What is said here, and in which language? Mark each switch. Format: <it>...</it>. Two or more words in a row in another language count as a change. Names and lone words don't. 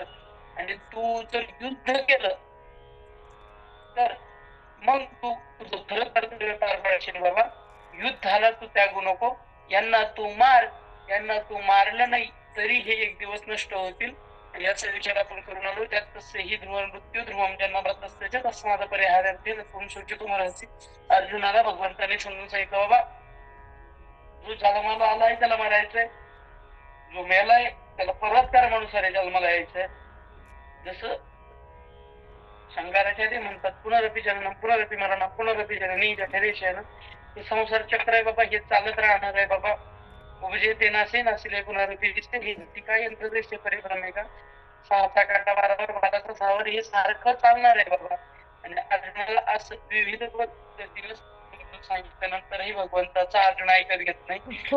<mr>आणि तू जर युद्ध केलं तर मग तू तुझं खरं कर्तव्य पार पाडशील. बाबा युद्धाला तू त्यागू नको, यांना तू मार, यांना तू मारलं नाही तरी हे एक दिवस नष्ट होतील याचा विचार आपण करून आलो. त्यात तसे</mr> <sa>ही ध्रुव मृत्यू ध्रुवम जन्मभर तस्याच तस्माद परिहारार्थी</sa> <mr>तुम्हाला अर्जुनाला भगवंताने समजून सांगितलं, बाबा जो जन्माला आलाय त्याला मरायचंय, जो मेलाय त्याला परत कर्मानुसार जन्माला यायचंय. जसं शंकराचार्य ते म्हणतात,</mr> <sa>पुनरपी जनन पुनरपी मरण पुनरपी जननी जठरेशन.</sa> <mr>हे संसार चक्र आहे बाबा, हे चालत राहणार आहे बाबा. उपजे ते नासे नासिले पुनरपी दिसते. ही काय यंत्रदृष्टी परिभ्रम आहे का? 6चा काटा 12वर 12चा 6वर हे सारखं चालणार आहे बाबा. आणि अर्जुनाला असं विविध पद्धतीने सांगितल्यानंतरही भगवंताचा अर्जुन ऐकत घेत नाही.</mr>